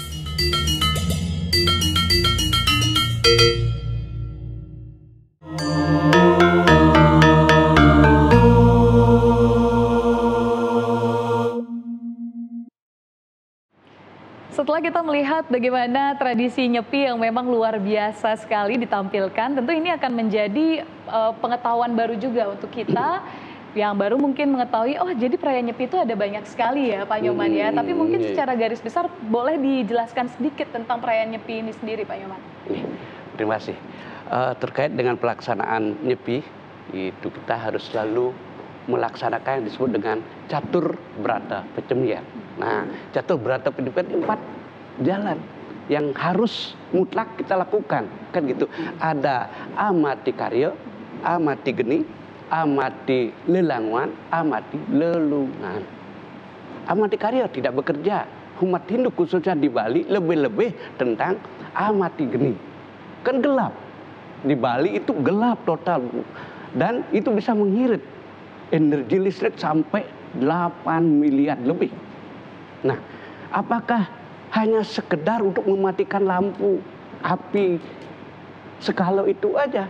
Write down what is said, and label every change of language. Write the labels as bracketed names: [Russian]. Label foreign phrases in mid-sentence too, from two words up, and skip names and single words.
[Indonesian] Setelah kita melihat bagaimana tradisi Nyepi yang memang luar biasa sekali ditampilkan, tentu ini akan menjadi pengetahuan baru juga untuk kita yang baru mungkin mengetahui, oh jadi perayaan Nyepi itu ada banyak sekali ya Pak Nyoman ya. Tapi mungkin secara garis besar boleh dijelaskan sedikit tentang perayaan Nyepi ini sendiri Pak Nyoman. Terima kasih. Terkait dengan pelaksanaan Nyepi, itu kita harus selalu melaksanakan yang disebut dengan catur brata pecemian. Nah, catur brata pecemian 4 jalan yang harus mutlak kita lakukan, kan gitu. Ada amati karya, amati geni, amati lelangwan, amati lelungan. Amati karya tidak bekerja. Umat Hindu khususnya di Bali lebih-lebih tentang amati geni. Kan gelap. Di Bali itu gelap total, dan itu bisa mengirit energi listrik sampai 8 miliar lebih. Nah, apakah hanya sekedar untuk mematikan lampu, api, sekalo itu aja?